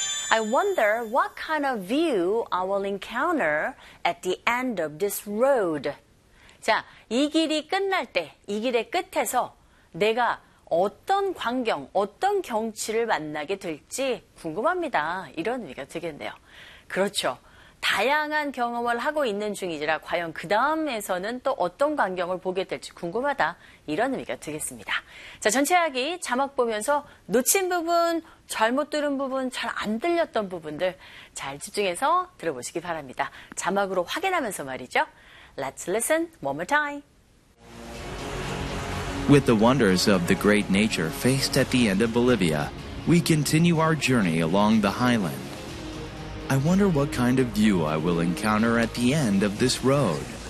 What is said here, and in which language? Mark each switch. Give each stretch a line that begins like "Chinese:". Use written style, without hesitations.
English: I wonder what kind of view I will encounter at the end of this road.
Korean: 자, 이 길이 끝날 때, 이 길의 끝에서 내가 어떤 광경, 어떤 경치를 만나게 될지 궁금합니다. 이런 의미가 되겠네요. 그렇죠. 다양한 경험을 하고 있는 중이지라 과연 그 다음에서는 또 어떤 광경을 보게 될지 궁금하다. 이런 의미가 되겠습니다. 자, 전체 이야기 자막 보면서 놓친 부분, 잘못 들은 부분, 잘 안 들렸던 부분들 잘 집중해서 들어보시기 바랍니다. 자막으로 확인하면서 말이죠.
English: Let's listen one more time. With the wonders of the great nature faced at the end of Bolivia, we continue our journey along the highland. I wonder what kind of view I will encounter at the end of this road.